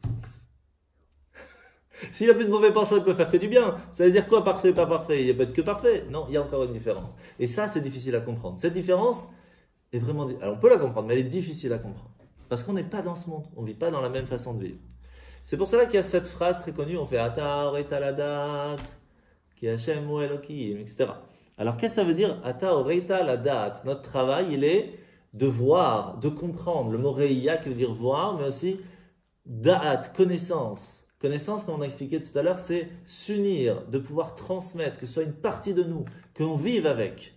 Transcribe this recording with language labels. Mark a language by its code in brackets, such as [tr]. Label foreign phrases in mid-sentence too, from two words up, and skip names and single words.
[fr] S'il n'a plus de mauvais penchant, il peut faire que du bien. Ça veut dire quoi parfait, pas parfait? Il n'y a pas que parfait. Non, il y a encore une différence. Et ça, c'est difficile à comprendre. Cette différence est vraiment... Alors on peut la comprendre, mais elle est difficile à comprendre. Parce qu'on n'est pas dans ce monde. On ne vit pas dans la même façon de vivre. C'est pour cela qu'il y a cette phrase très connue, on fait [he] אתה הראית לדעת כי השם הוא האלהים, [fr] etc. Alors qu'est-ce que ça veut dire [he] אתה הראית לדעת? [fr] Notre travail, il est de voir, de comprendre. Le mot reiya qui veut dire voir, mais aussi da'at, connaissance. Connaissance, comme on a expliqué tout à l'heure, c'est s'unir, de pouvoir transmettre, que ce soit une partie de nous, qu'on vive avec.